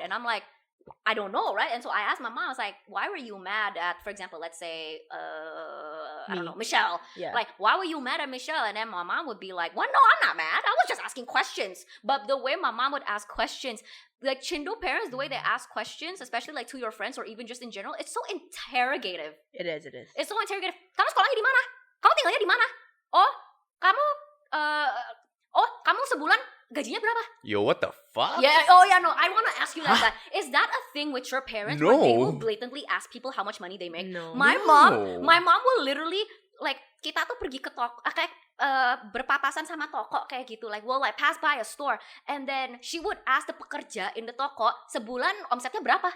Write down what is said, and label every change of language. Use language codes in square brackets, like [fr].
[en] And I'm like, I don't know, right? And so I asked my mom, I was like, "Why were you mad at, for example, let's say, I don't Me. know, Michelle? Yeah. Like, why were you mad at Michelle?" And then my mom would be like, "Well, no, I'm not mad. I was just asking questions." But the way my mom would ask questions, like Chindo parents, the way they ask questions, especially like to your friends or even just in general, it's so interrogative. It is. It's so interrogative. [id] Kamu sekolahnya di mana? Kamu tinggalnya di mana? Oh, kamu sebulan gajinya berapa? [en] Yo, what the fuck? Yeah. No. I want to ask you like that. Is that a thing with your parents where they will No. blatantly ask people how much money they make? No. My No. mom will literally like [id] kita tuh pergi ke toko kayak berpapasan sama toko kayak gitu, [en] like we'll like pass by a store and then she would ask the pekerja in the toko [id] sebulan omsetnya berapa.